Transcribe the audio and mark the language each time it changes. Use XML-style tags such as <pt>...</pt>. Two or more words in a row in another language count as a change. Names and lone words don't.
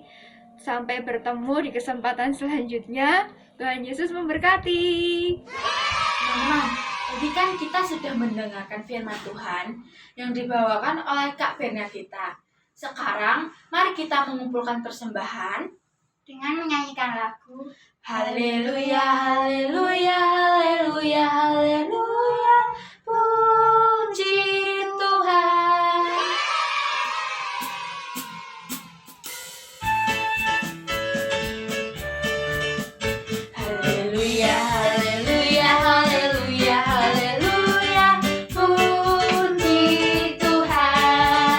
<id>Sampai bertemu di kesempatan selanjutnya. Tuhan Yesus memberkati. Teman-teman, tadi kan kita sudah mendengarkan firman Tuhan yang dibawakan oleh Kak Bernadita. Sekarang, mari kita mengumpulkan persembahan dengan menyanyikan lagu Haleluya, haleluya, haleluya, haleluya, puji Tuhan. Haleluya, haleluya, haleluya, haleluya, puji Tuhan.</id>